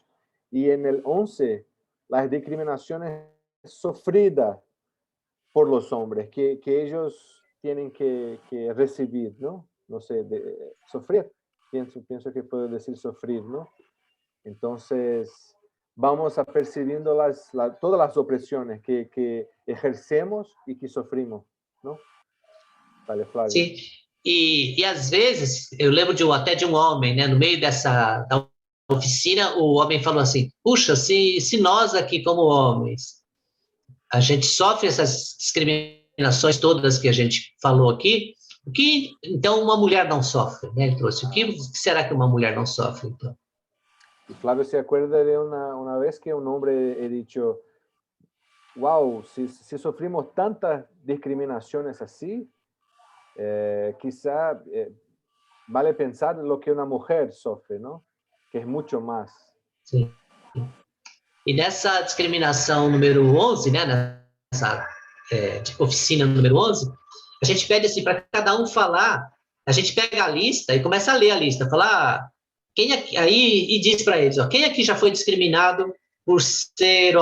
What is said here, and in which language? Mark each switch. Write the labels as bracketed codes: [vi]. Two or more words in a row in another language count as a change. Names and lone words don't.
[es] Y en el 11, las discriminaciones sufridas por los hombres, que ellos tienen que recibir, ¿no? No sé, sufrir. Pienso que puedo decir sufrir, ¿no? Entonces, vamos a percibiendo todas las opresiones que ejercemos y que sufrimos, ¿no? Vale, Flávio. [pt] Sim, e às vezes, eu lembro até de um homem, né, no meio da oficina, o homem falou assim, puxa, se nós aqui como homens, a gente sofre essas discriminações todas que a gente falou aqui, o que então uma mulher não sofre? Né? Ele trouxe, o que será que uma mulher não sofre, então? [es] E Flávio se acuerda de [pt] uma vez que um homem [es] he dicho, wow, si sofrimos tantas [pt] discriminações assim, [es] quizá vale pensar lo que una mujer sofre, ¿no? Que es mucho más. [pt] Sim. E nessa discriminação número 11, né, nessa oficina número 11, a gente pede assim para cada um falar, a gente pega a lista e começa a ler a lista, falar quem aqui, aí e diz para eles, ó, quem aqui já foi discriminado por ser homem?